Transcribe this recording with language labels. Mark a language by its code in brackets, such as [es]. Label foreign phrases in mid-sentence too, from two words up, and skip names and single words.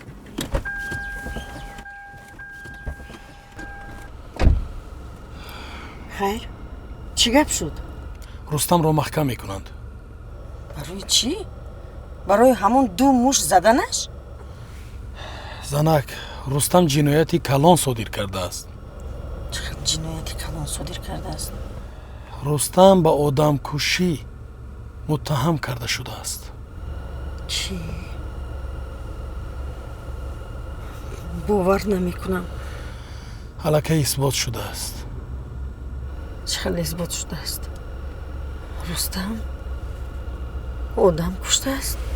[tg] хайр, чӣ гап шуд? рустамро маҳкам мекунанд. барои чӣ? барои ҳамон 2 муш заданаш? занак, рустам ҷинояти калон содир кардааст. чӣ ҷинояти калон содир кардааст? [fa] رستم با آدم کشی متهم کرده شده است. چی؟ باور نمیکنم. حالا اثبات شده است. چقدر اثبات شده است؟ رستم آدم کشته است؟